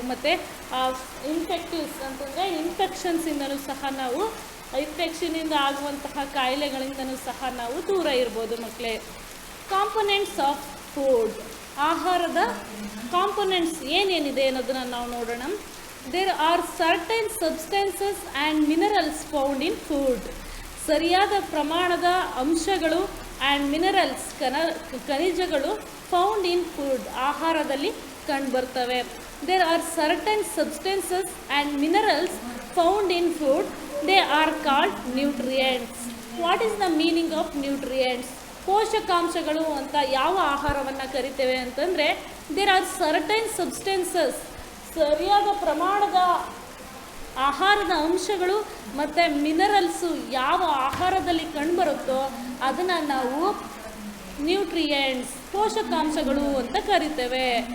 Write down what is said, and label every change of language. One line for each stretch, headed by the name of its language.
Kannada: ಮತ್ತು ಇನ್ಫೆಕ್ಟಿವ್ಸ್ ಅಂತಂದರೆ ಇನ್ಫೆಕ್ಷನ್ಸಿಂದಲೂ ಸಹ ಇನ್ಫೆಕ್ಷನಿಂದ ಆಗುವಂತಹ ಕಾಯಿಲೆಗಳಿಂದಲೂ ಸಹ ನಾವು ದೂರ ಇರ್ಬೋದು ಮಕ್ಕಳೇ.
English: Components of food.
Kannada: ಆಹಾರದ ಕಾಂಪೊನೆಂಟ್ಸ್ ಏನೇನಿದೆ ಅನ್ನೋದನ್ನು ನಾವು ನೋಡೋಣ.
English: There are certain substances and minerals found in food.
Kannada: ಸರಿಯಾದ ಪ್ರಮಾಣದ ಅಂಶಗಳು ಆ್ಯಂಡ್ ಮಿನರಲ್ಸ್, ಖನಿಜಗಳು
English: found in food,
Kannada: ಆಹಾರದಲ್ಲಿ ಕಂಡುಬರ್ತವೆ.
English: There are certain substances and minerals found in food. They are called nutrients. What is the meaning of nutrients?
Kannada: ಪೋಷಕಾಂಶಗಳು ಅಂತ ಯಾವ ಆಹಾರವನ್ನು ಕರಿತೇವೆ ಅಂತಂದರೆ,
English: there are certain substances,
Kannada: ಸರಿಯಾದ ಪ್ರಮಾಣದ ಆಹಾರದ ಅಂಶಗಳು ಮತ್ತು ಮಿನರಲ್ಸು ಯಾವ ಆಹಾರದಲ್ಲಿ ಕಂಡುಬರುತ್ತೋ ಅದನ್ನು ನಾವು ನ್ಯೂಟ್ರಿಯೆಂಟ್ಸ್, ಪೋಷಕಾಂಶಗಳು ಅಂತ ಕರಿತೇವೆ.